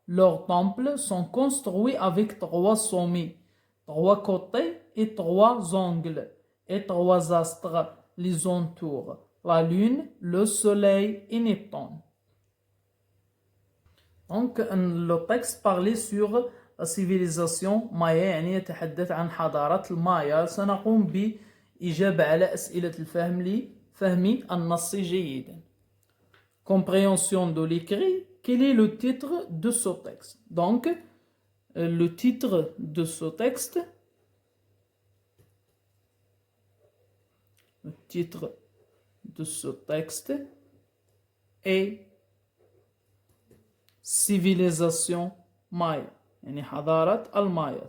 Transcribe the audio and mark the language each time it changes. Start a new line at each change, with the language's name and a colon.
French: Leurs temples sont construits avec 3 sommets, 3 côtés et 3 angles, et 3 astres les entourent, la lune, le soleil et Neptune. Donc le texte parlait sur la civilisation maya،
Arabic: يعني يتحدث عن حضارة المايا. سنقوم بإجابة على أسئلة الفهم لفهم النص جيدا.
French: Compréhension de l'écrit. Quel est le titre de ce texte? Donc le titre de ce texte, le titre de ce texte est Civilisation Maya،
Arabic: يعني حضارة المايا.